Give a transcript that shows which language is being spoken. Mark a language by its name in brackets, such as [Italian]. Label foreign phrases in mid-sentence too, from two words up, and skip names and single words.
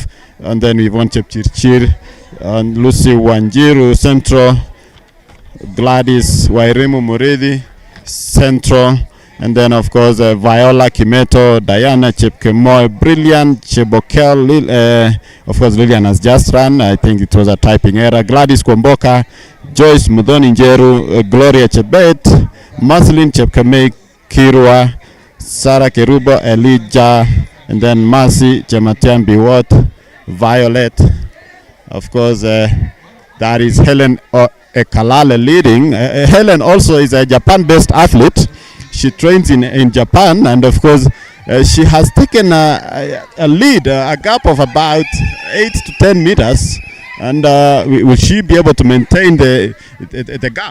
[English] And then we want Chepchirchir, and Lucy Wanjiru, Central, Gladys Wairimu Muridi, Central. And then, of course, Viola Kimeto, Diana Chepkemoy, Brilliant Chebokel. Of course, Lillian has just run. I think it was a typing error. Gladys Kwamboka, Joyce Mudhoni Njeru, Gloria Chebet, Maslin Chepkemei Kirwa, Sarah Kerubo, Elijah, and then Mercy Chematian Biwot, Violet. Of course, that is Helen Ekalale leading. Helen also is a Japan-based athlete. She trains in Japan, and of course she has taken a lead, a gap of about 8 to 10 meters, and will she be able to maintain the gap?